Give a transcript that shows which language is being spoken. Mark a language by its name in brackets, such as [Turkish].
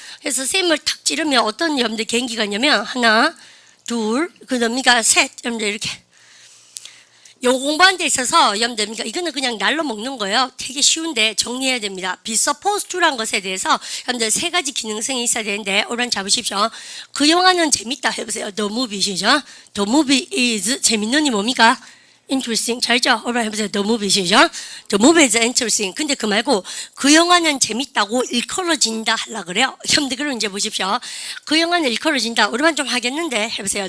[Korean] 그래서 쌤을 탁 찌르면 어떤 여러분들 개인기가 있냐면 하나, 둘, 그다음이가 셋 여러분들 이렇게 요 공부하는 데 있어서 여러분들 이거는 그냥 날로 먹는 거예요. 되게 쉬운데 정리해야 됩니다. be supposed to라는 것에 대해서 여러분들 세 가지 기능성이 있어야 되는데 오란 잡으십시오. 그 영화는 재밌다 해보세요. [English] The movie시죠. The movie is 재밌는이 뭡니까? [Korean] interesting. 잘죠? 오란 해보세요. [English] The movie시죠. The movie is interesting. [Korean] 근데 그 말고 그 영화는 재밌다고 일컬어진다 하려 그래요. 여러분들 그럼 이제 보십시오. 그 영화는 일컬어진다. 오랜만 좀 하겠는데 해보세요.